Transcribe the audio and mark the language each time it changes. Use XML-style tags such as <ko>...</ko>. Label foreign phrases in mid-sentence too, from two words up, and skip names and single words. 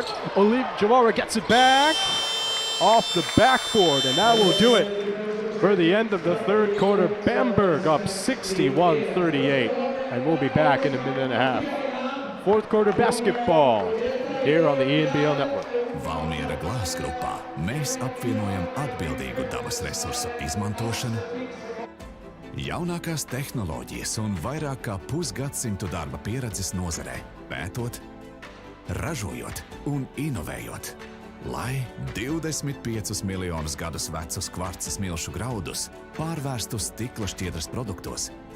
<en>Jawara gets it back, off the backboard, and that will do it for the end of the third quarter. Bamberg up 61-38, and we'll be back in 1.5 minutes. Fourth quarter basketball here on the ENBL Network.</en> <lv>Valmiera glāzgrupā mēs apvienojam atbildīgu dabas resursu izmantošanu, jaunākās tehnoloģijas un vairāk kā pusgadsimtu darba pieredzes nozarē, pētot, ražojot un inovējot, lai 25 miljonus gadus vecus kvarca smilšu graudus pārvērstu stikla šķiedras produktos.</lv>